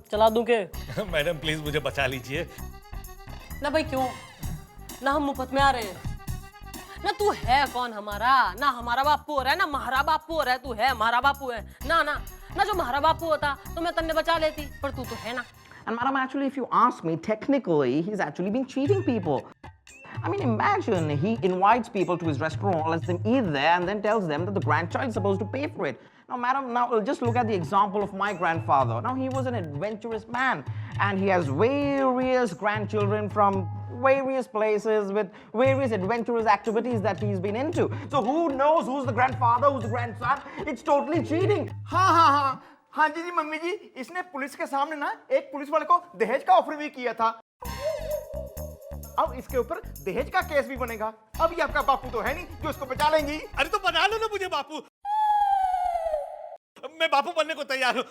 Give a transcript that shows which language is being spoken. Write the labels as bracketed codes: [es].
[hi] चला दूं के? मैडम प्लीज मुझे बचा लीजिए। ना भाई क्यों, ना हम मुफ्त में आ रहे हैं ना। तू है कौन हमारा? ना हमारा बापू हो रहा है ना हमारा बापू हो रहा है। तू है हमारा बापू है ना ना ना। जो हमारा बापू होता तो मैं तन्ने बचा लेती, पर तू तो है ना। [en] And madam, actually, if you ask me, technically, he's actually been cheating people. I mean, imagine he invites people to his restaurant, lets them eat there, and then tells them that the grandchild is supposed to pay for it. Now, madam, just look at the example of my grandfather. Now, he was an adventurous man, and he has various grandchildren from various places with various adventurous activities that he's been into. So, who knows who's the grandfather, who's the grandson? It's totally cheating. [hi] हाँ जी mummy जी, इसने police के सामने ना एक police वाले को दहेज का ऑफर भी किया था। अब इसके ऊपर दहेज का केस भी बनेगा। अब ये आपका बापू तो है नहीं जो इसको बचा लेंगी। अरे तो बना लो ना मुझे बापू, मैं बापू बनने को तैयार हूँ।